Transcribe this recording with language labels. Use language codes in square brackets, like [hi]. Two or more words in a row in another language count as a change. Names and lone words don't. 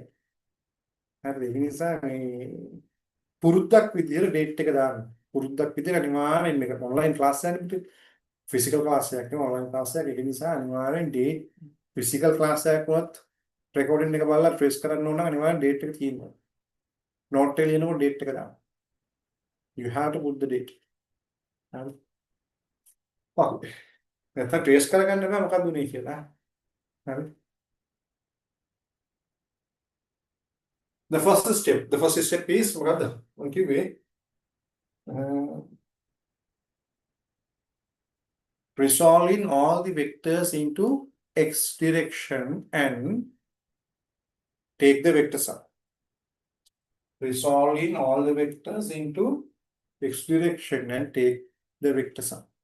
[si] හරි ඒ නිසා මේ පුරුද්දක් විදියට ඩේට් එක දාන්න. පුරුද්දක් විදියට අනිවාර්යෙන් මේක [en] online class [si] එකක් නෙමෙයි [en] physical class [si] එකක් නෙමෙයි [en] online class [si] එකක්. ඒක නිසා අනිවාර්යෙන් [en] date physical class [si] එකක් වුණත් රෙකෝඩින් එක බලලා ට්‍රේස් කරන්න ඕන නම් අනිවාර්යෙන් ඩේට් එක තියෙනවා. නෝට් එක ලියනකොට ඩේට් එක දාන්න. [en] You have to put the date. [si] හරි. ඔව්. නැත්නම් ට්‍රේස් කරගන්න බෑ මොකක්ද උනේ කියලා. හරි. [en] The first step is මොකද්ද? [si] මම කිව්වේ [en] resolving all the vectors into x direction and take the vector sum. Resolving all the vectors into x direction and take the vector sum.